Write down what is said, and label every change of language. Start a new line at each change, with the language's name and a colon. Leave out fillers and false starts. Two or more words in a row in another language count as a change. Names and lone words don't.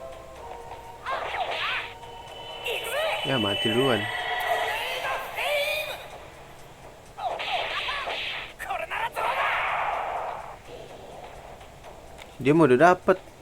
Indonesian: Ya mati duluan.
Japanese: これならどうだ。
Indonesian: Dia mau udah dapet.